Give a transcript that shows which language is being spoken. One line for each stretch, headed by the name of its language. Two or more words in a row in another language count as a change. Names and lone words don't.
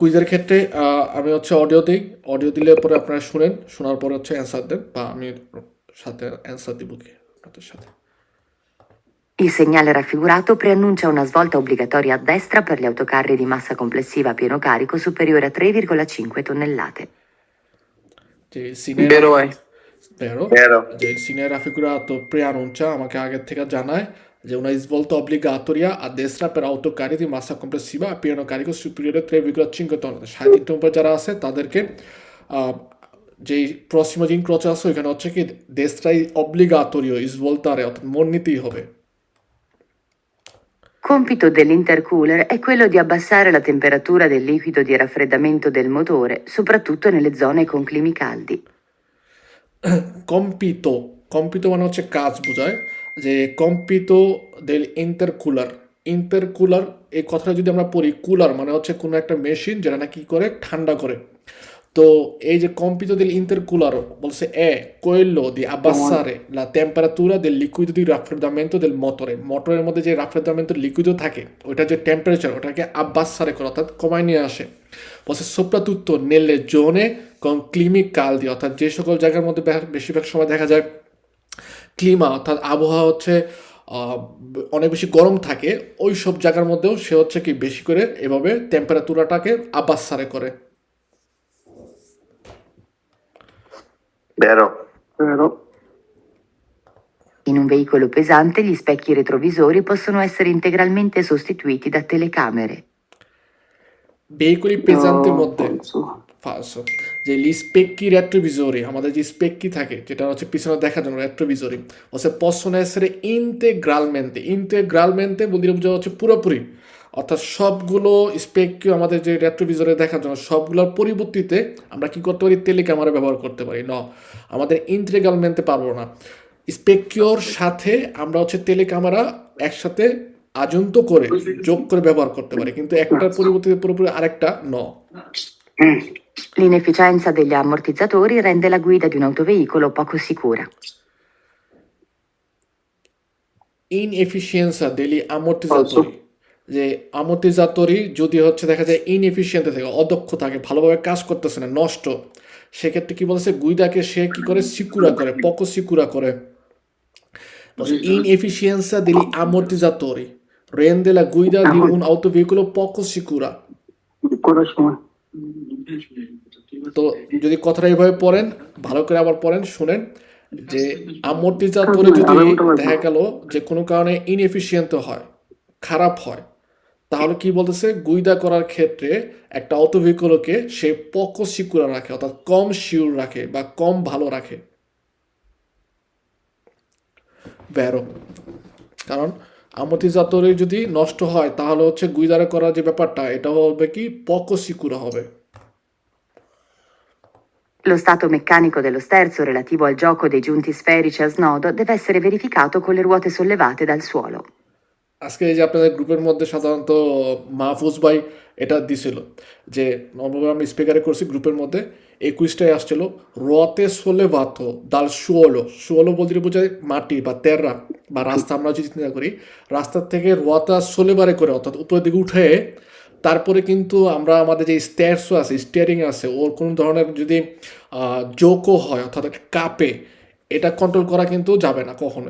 Bangla: কুইজের ক্ষেত্রে আমি হচ্ছে অডিও দিই। অডিও দিলে পরে আপনারা শুনেন। শোনার পরে হচ্ছে অ্যান্সার দেন বা আমি সাথে অ্যান্সার দিব কি আপনাদের সাথে।
Italian: Il segnale raffigurato preannuncia una svolta obbligatoria a destra per gli autocarri di massa complessiva a pieno carico superiore a 3,5 tonnellate.
Bangla: যে সিনে
Italian: Vero è. vero, Vero.
Bangla: যে
Italian: il sine raffigurato preannuncia
Bangla: আমাকে আগে থেকে জানায় যে
Italian: una svolta obbligatoria a destra per autocarri di massa complessiva a pieno carico superiore a 3,5 tonnellate।
Bangla: 3.5 টন উপরে যারা আছে তাদেরকে যেই প্রসিমো যে ইনক্রোচ আছে ওইখানে হচ্ছে কি দেশটাই
Italian: obbligatoria svoltare
Bangla: অর্থাৎ মোড় নিতেই হবে।
Italian: Compito dell'intercooler è quello di abbassare la temperatura del liquido di raffreddamento del motore, soprattutto nelle zone con climi caldi.
Bangla: কম্পিতো কম্পিতো মানে হচ্ছে কাজ বোঝায় যে
Italian: compito del intercooler.
Bangla: ইন্টারকুলার এই কথাটা যদি আমরা পড়ি, কুলার মানে হচ্ছে কোনো একটা মেশিন যেটা না কি করে ঠান্ডা করে। তো এই যে
Italian: compito dell'intercooler
Bangla: বলছে
Italian: quello di abbassare la temperatura del liquido di raffreddamento del motore।
Bangla: মোটরের মধ্যে যে raffreddamento লিকুইডও থাকে ওইটা যে টেম্পারেচার ওটাকে abbassare করে অর্থাৎ কমায় নিয়ে আসে। বলছে
Italian: soprattutto nelle zone con climi caldi
Bangla: অর্থাৎ যে সকল জায়গার মধ্যে বেশিরভাগ সময় দেখা যায় ক্লিমা অর্থাৎ আবহাওয়া হচ্ছে অনেক বেশি গরম থাকে, ওই সব জায়গার মধ্যেও সে হচ্ছে কি বেশি করে এভাবে টেম্পারেচারটাকে abbassare করে।
Italian: Vero. Vero. In un veicolo pesante gli specchi retrovisori possono essere integralmente sostituiti da telecamere. veicoli pesanteর No,
Bangla: মধ্যে
Italian: falso.
Bangla: falso যে
Italian: gli specchi retrovisori
Bangla: আমাদের যে স্পেক্কি থাকে যেটা হচ্ছে পিছনে দেখার জন্য retrovisori হচ্ছে
Italian: possono essere integralmente
Bangla: বলতে বোঝা হচ্ছে পুরোপুরি, অর্থাৎ সবগুলো স্পেকিও আমাদের যে রেট্রোভিজরে দেখার জন্য সবগুলোর পরিবর্তিতে আমরা কি করতে পারি, টেলিক্যামেরা ব্যবহার করতে পারি। না, আমাদের ইন্টিগ্রালমেন্টে পারবো না। স্পেকিওর সাথে আমরা হচ্ছে টেলিক্যামেরা একসাথে আজন্ত করে যোগ করে ব্যবহার করতে পারি, কিন্তু একটার পরিবর্তিতে পুরোপুরি আরেকটা ন।
Italian: L'inefficienza degli ammortizzatori rende la guida di un autoveicolo poco sicura. inefficienza degli ammortizzatori,
Bangla: যে আমর্টিজাতরি যদি হচ্ছে দেখা যায় ইনএফিসিয়েন্ট থাকে, অদক্ষ থাকে, ভালোভাবে কাজ করতেছে না, নষ্ট, সেক্ষেত্রে কি বলেছে গুইদাকে সে কি করে সিকুরা করে,
Italian: poco sicura
Bangla: করে।
Italian: inefficienza degli ammortizzatori rende la guida di un autoveicolo poco sicura।
Bangla: তো যদি কথাটা এইভাবে পড়েন, ভালো করে আবার পড়েন, শুনেন যে আমর্টিজাতরে যদি দেখা গেল যে কোনো কারণে ইনএফিসিয়েন্ট হয়, খারাপ হয়, তাহলে কি বলতেছে গুইদা করার ক্ষেত্রে একটা অটো ভেহিকলকে সে
Italian: poco sicura
Bangla: রাখে, অর্থাৎ কম শিওর রাখে বা কম ভালো রাখে। ভ্যারো, কারণ আমর্টিজাতরে যদি নষ্ট হয় তাহলে হচ্ছে গুইদারে করার যে ব্যাপারটা এটা হবে কি
Italian: poco sicura
Bangla: হবে।
Italian: Lo stato meccanico dello sterzo relativo al gioco dei giunti sferici a snodo deve essere verificato con le ruote sollevate dal suolo.
Bangla: আজকে এই যে আপনাদের গ্রুপের মধ্যে সাধারণত মাহফুজ ভাই এটা দিছিল যে নর্মালি আমি স্পিকারে করছি গ্রুপের মধ্যে, এই কুইজটাই আসছিল
Italian: ruote sollevate dal suolo.
Bangla: শুয়োলো বলতে বোঝায় মাটি বা তেররা বা রাস্তা। আমরা যদি চিন্তা করি রাস্তার থেকে
Italian: ruote sollevate
Bangla: করে অর্থাৎ উপরের দিকে উঠে তারপরে কিন্তু আমরা আমাদের যে স্টেয়ারসও আছে, স্টিয়ারিং আছে, ওর কোনো ধরনের যদি জোকও হয় অর্থাৎ কাপে, এটা কন্ট্রোল করা কিন্তু যাবে না কখনোই।